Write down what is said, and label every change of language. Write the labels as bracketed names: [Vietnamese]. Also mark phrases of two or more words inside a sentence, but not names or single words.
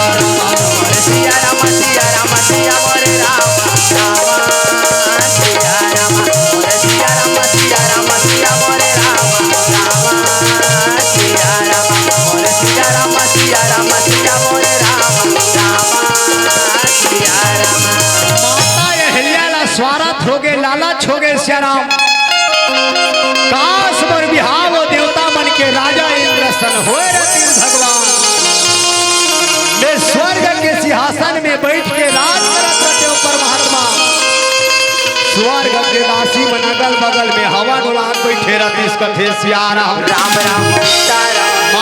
[Chhattisgarhi] मोरे सिया राम सिया राम सिया मोरे राम राम सिया राम मोरे सिया राम सिया राम सिया मोरे राम राम सिया राम मोरे सिया राम सिया राम सिया मोरे राम राम सिया राम माता अहिल्या ला स्वार्थ हो गए लालच हो गए सियाराम काश मोर बिहाव देवता मन के राजा इंद्र सन होए रहती भगवान मैं स्वर्ग के सिंहासन में बैठ के राज करत रहते ऊपर महात्मा स्वर्ग के दासी मन अगल बगल में हवा डोलान बैठे रहती इस कथे सियाराम राम राम सीताराम